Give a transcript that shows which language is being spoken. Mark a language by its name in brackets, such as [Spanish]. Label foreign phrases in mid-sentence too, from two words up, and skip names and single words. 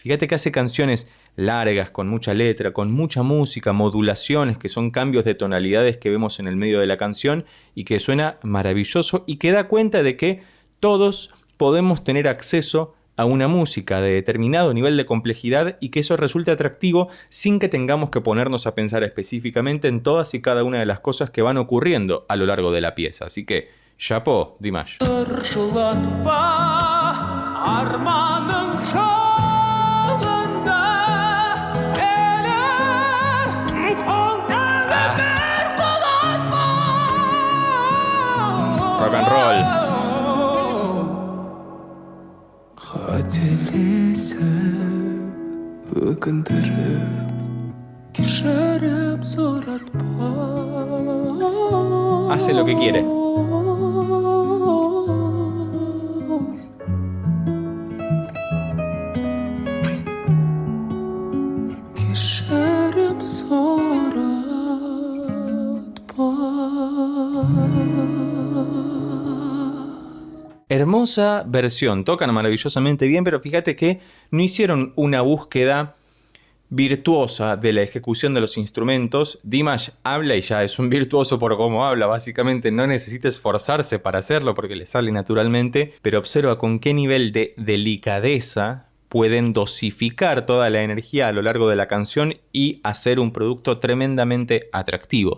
[Spanish] Fíjate que hace canciones largas, con mucha letra, con mucha música, modulaciones, que son cambios de tonalidades que vemos en el medio de la canción, y que suena maravilloso, y que da cuenta de que todos podemos tener acceso a una música de determinado nivel de complejidad y que eso resulte atractivo sin que tengamos que ponernos a pensar específicamente en todas y cada una de las cosas que van ocurriendo a lo largo de la pieza. Así que, chapeau, Dimash. [English] Rock and roll. [Kazakh] Қателесіп, өкіндіріп, кешірім сұратпа. [Spanish] Hace lo que quiere. [Kazakh] Кешірім сұратпа. [Spanish] Hermosa versión, tocan maravillosamente bien, pero fíjate que no hicieron una búsqueda virtuosa de la ejecución de los instrumentos. Dimash habla y ya es un virtuoso por cómo habla, básicamente no necesita esforzarse para hacerlo porque le sale naturalmente, pero observa con qué nivel de delicadeza pueden dosificar toda la energía a lo largo de la canción y hacer un producto tremendamente atractivo.